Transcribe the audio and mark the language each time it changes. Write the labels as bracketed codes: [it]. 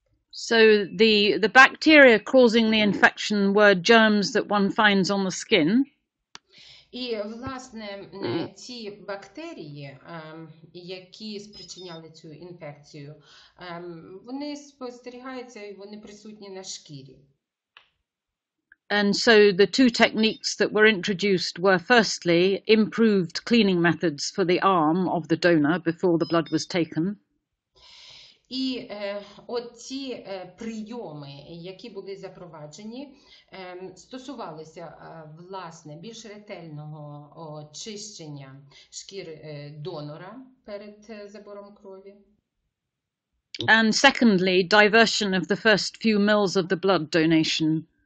[en] So the bacteria causing the infection were germs that one finds on the skin. [uk] І, власне, ці бактерії, які спричиняли цю інфекцію, вони спостерігаються і вони присутні на шкірі. [en] And so the two techniques that were introduced were firstly improved cleaning methods for the arm of the donor before the blood was taken. [uk] І оці прийоми, які були запроваджені, стосувалися, власне, більш ретельного очищення шкіри донора перед забором крові. [en] And secondly, diversion of the first few mils of the blood donation.